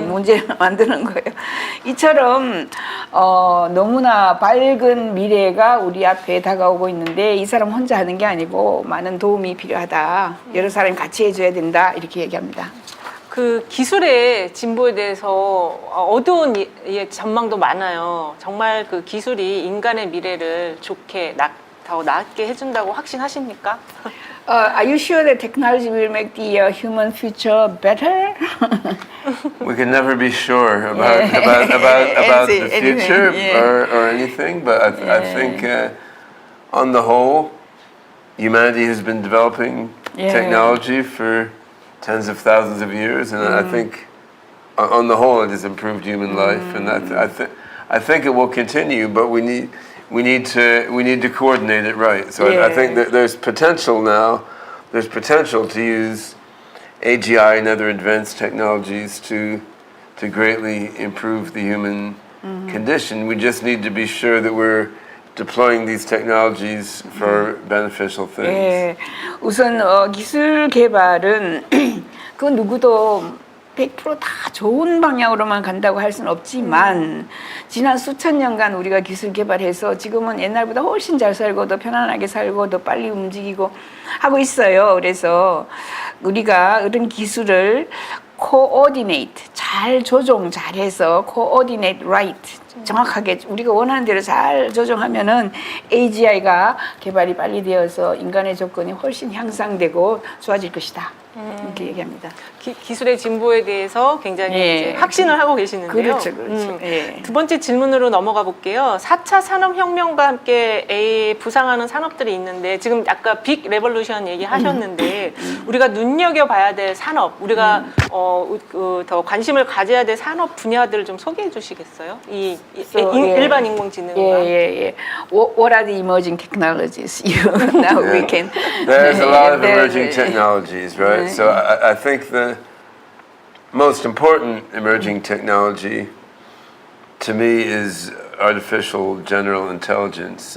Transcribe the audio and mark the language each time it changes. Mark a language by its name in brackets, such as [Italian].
[Korean] 문제 만드는 거예요. 이처럼 너무나 밝은 미래가 우리 앞에 다가오고 있는데 이 사람 혼자 하는 게 아니고 많은 도움이 필요하다. 여러 사람이 같이 해줘야 된다. 이렇게 얘기합니다. 그 기술의 진보에 대해서 어두운 전망도 많아요. 정말 그 기술이 인간의 미래를 좋게 더 낫게 해준다고 확신하십니까? [English] Are you sure that technology will make the human future better? We can never be sure about the future or anything, but I think on the whole, humanity has been developing technology for tens of thousands of years, and I think on the whole it has improved human life, and I think it will continue, but we need to coordinate it right. So I think that there's potential now. There's potential to use AGI and other advanced technologies to greatly improve the human condition. We just need to be sure that we're deploying these technologies for beneficial things. [Korean] 예, 우선 기술 개발은 그 누구도 100% 다 좋은 방향으로만 간다고 할 수는 없지만 지난 수천 년간 우리가 기술 개발해서 지금은 옛날보다 훨씬 잘 살고 더 편안하게 살고 더 빨리 움직이고 하고 있어요. 그래서 우리가 이런 기술을 coordinate, 잘 조정 잘해서 [English] coordinate right, [Korean] 정확하게 우리가 원하는 대로 잘 조정하면은 AGI가 개발이 빨리 되어서 인간의 조건이 훨씬 향상되고 좋아질 것이다. 이렇게 얘기합니다. 기술의 진보에 대해서 굉장히 이제 확신을 하고 계시는데요. 그렇죠, 그렇죠. 두 번째 질문으로 넘어가 볼게요. 4차 산업혁명과 함께 부상하는 산업들이 있는데 지금 아까 빅 레볼루션 얘기하셨는데 우리가 눈여겨봐야 될 산업, 우리가 더 관심을 가져야 될 산업 분야들을 좀 소개해 주시겠어요? 이 일반 인공지능과. 예. [English] What are the emerging technologies? Now we can. There's a lot of emerging technologies, right? So I think the most important emerging technology to me is artificial general intelligence.